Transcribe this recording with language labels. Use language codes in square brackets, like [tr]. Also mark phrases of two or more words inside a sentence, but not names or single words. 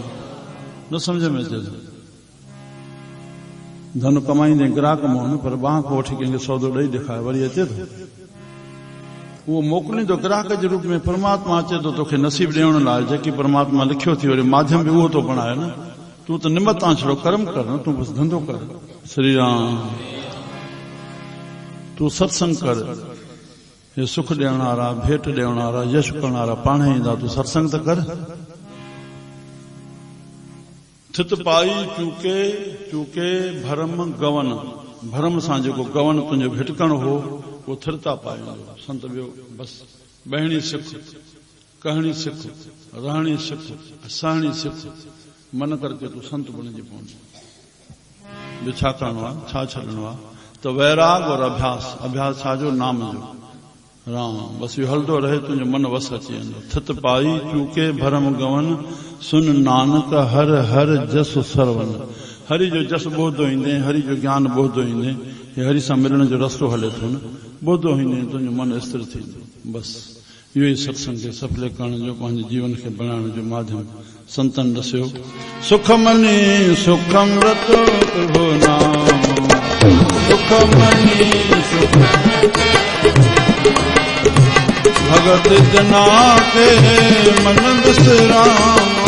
[sd] न सम्झ में अचे धन कमाईंदे ग्राहक मोहन, पर बांह को वठी कंहिंखे सौदो ॾेई ॾेखारे वरी अचे थो। उहो मोकिलींदो ग्राहक जे रूप में, परमात्मा अचे थो तोखे नसीब ॾियण लाइ। जेकी परमात्मा लिखियो थी, वरी माध्यम बि उहो थो बणाए न। तूं त निमत आं, छड़ो कर्म कर न, तूं बसि धंधो कर। श्री राम। तूं सत्संग कर। हे सुख ॾियण वारा, भेंट ॾियण वारा, यश करण वारा पाण ई ईंदा, तूं सत्संग त कर। [pa] ਥਿਤਿ ਪਾਈ ਚੂਕੇ ਭ੍ਰਮ ਗਵਨ। [sd] भरम सां जेको गवन तुंहिंजो भिटकण हो, उहो थिरता पाईंदो। संत ॿियो बसि बहिणी सिख, कहणी सिख, रहणी सिख, सहणी सिख, मन करके तूं संत बणिजी पवंदो। ॿियो छा करणो आहे, छा छॾणो आहे? त वैराग और अभ्यास। अभ्यास छाजो? नाम जो। राम। बसि इहो हलंदो रहे, तुंहिंजो मन वस अची वेंदो। [pa] ਥਿਤਿ ਪਾਈ ਚੂਕੇ ਭ੍ਰਮ ਗਵਨ, ਸੁਨਿ ਨਾਨਕ ਹਰਿ ਹਰਿ ਜਸੁ ਸ੍ਰਵਨ। [sd] हरि जो जस ॿोधो ईंदे, हरि जो ज्ञान ॿोधो ईंदे, हे हरि सां मिलण जो रस्तो हले थो न, ॿोधो ईंदे तुंहिंजो मन स्थिर थींदो। बसि इहो ई सत्संग खे सफले करण जो, पंहिंजे जीवन खे बणाइण जो माध्यम संतन ॾसियो। [pa] ਸੁਖਮਨੀ ਸੁਖ ਅੰਮ੍ਰਿਤ ਪ੍ਰਭ ਨਾਮੁ, ਸੁਖਮਨੀ ਭਗਤ ਜਨਾ ਕੈ ਮਨਿ ਬਿਸ੍ਰਾਮ।